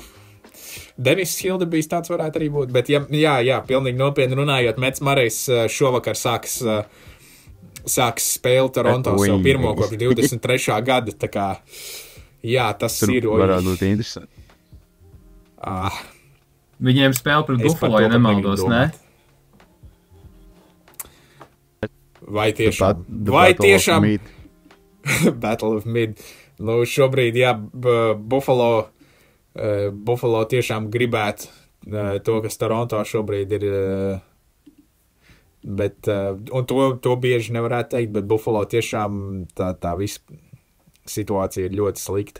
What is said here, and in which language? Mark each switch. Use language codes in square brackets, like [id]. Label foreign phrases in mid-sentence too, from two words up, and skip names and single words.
[lv] Denis Hildebijs tāds varētu arī būt, bet pilnīgi nopietni runājot, Mets Marejs šovakar sāks spēli Toronto savu pirmo kopš 23. gada, tā kā, tas tur ir... varētu būt interesanti. Viņiem spēle pret Buffalo, ja nemaldos, ne? Vai tiešām? [en] Battle of Mid. [lv] Šobrīd, Buffalo tiešām gribētu to, kas Toronto šobrīd ir Bet, un to bieži nevarētu teikt, bet Buffalo tiešām tā visa situācija ir ļoti slikta.